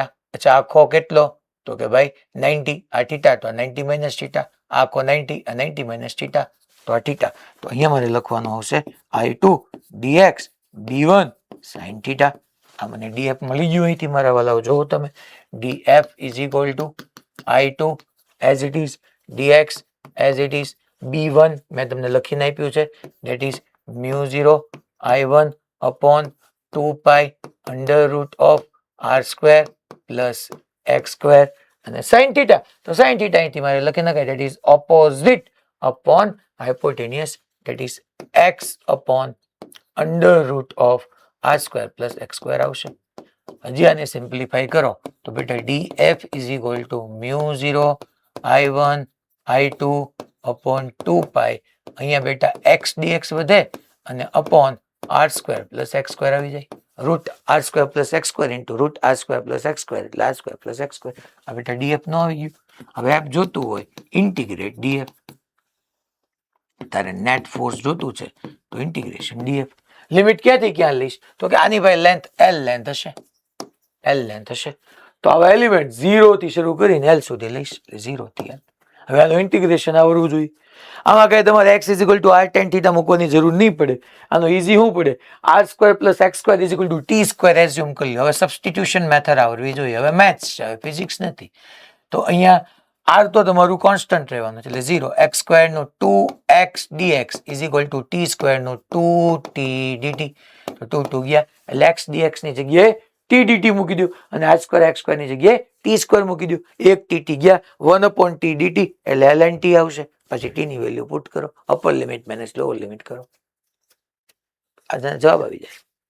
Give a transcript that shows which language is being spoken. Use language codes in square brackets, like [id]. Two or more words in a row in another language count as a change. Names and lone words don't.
[gu] અચ્છા, આખો કેટલો? તો કે ભાઈ 90. આ થીટા તો 90 [en] minus theta, [gu] આખો 90, આ 90 [en] minus theta, [gu] તો આ થીટા. તો અહીંયા મારે લખવાનું આવશે [en] I2 dx B1 sin theta. [gu] આ મને df મળી ગયું અહીંથી મારા વાલાઓ. જોવો તમે, [en] df = I2 as it is, dx as it is, [gu] B1 મેં તમને લખીને આપ્યું છે, [en] that is μ0 I1 upon 2 pi under root of r square plus x square અને sin theta તો sin theta [gu] અહીંથી મારે લખી નખાય [en] that is opposite upon hypotenuse that is x upon under root of r square plus x square આવશે. [gu] હજી આને સિમ્પ્લિફાઈ કરો તો બેટા [en] df is equal to mu 0 I1 I2 upon 2 pi [gu] અહીંયા બેટા x dx વધે અને [en] upon r square plus x square [gu] આવી જાય [en] root r square plus x square into root r square plus x square [gu] એટલે [en] r square plus x square [gu] આ બેટા df નો આવી ગયું. હવે આપ જોતું હોય ઇન્ટિગ્રેટ df તારે [en] net force [gu] જોતું છે તો ઇન્ટિગ્રેશન df લિમિટ ક્યાંથી ક્યાં લઈશ તો કે આની ભાઈ લેન્થ l લેન્થ હશે તો આવા એલિમેન્ટ 0 થી શરૂ કરીને l સુધી લઈશ એટલે 0 થી l. હવે આનું ઇન્ટિગ્રેશન આવડવું જોઈએ. આમાં કઈ તમારે [en] x is equal to r tan theta [gu] મૂકવાની જરૂર નહીં પડે. આનો ઈઝી શું પડે [en] r square plus x square is equal to t square [gu] એઝ્યુમ કરી લો. હવે [en] substitution method [gu] આવડવી જોઈએ. હવે મેથ્સ છે, હવે ફિઝિક્સ નથી. તો અહીંયા r તો તમારું કોન્સ્ટન્ટ રહેવાનું છે એટલે 0 [en] x square [gu] નો [en] 2x dx is equal to t square [gu] નો [en] 2t dt [gu] તો 2 ગયા એટલે [en] x dx [gu] ની જગ્યાએ [en] t dt [gu] મૂકી દો અને [en] r square x square [gu] ની જગ્યાએ [en] t square [gu] મૂકી દો. એક tt ગયા 1 [en] upon t dt [gu] એટલે [en] ln t [gu] આવશે. પછી t ની વેલ્યુ પુટ કરો, [en] upper limit minus lower limit [gu] કરો, આ જવાબ આવી જાય.